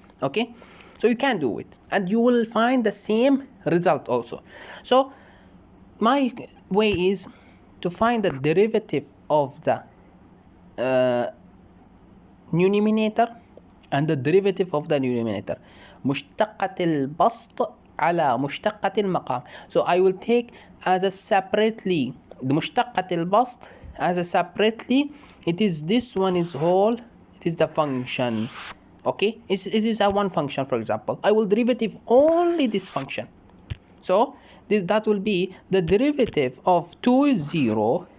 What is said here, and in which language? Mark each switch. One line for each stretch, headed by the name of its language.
English: Okay, so you can do it and you will find the same result also. So my way is to find the derivative of the numerator and the derivative of the numerator.
Arabic: مشتقة البسط على مشتقة المقام.
English: So I will take as a separately the مشتقة البسط as a separately. It is this one is whole. It is the function. Okay, it is a one function. For example, I will derivative only this function. So that will be the derivative of 2 is 0.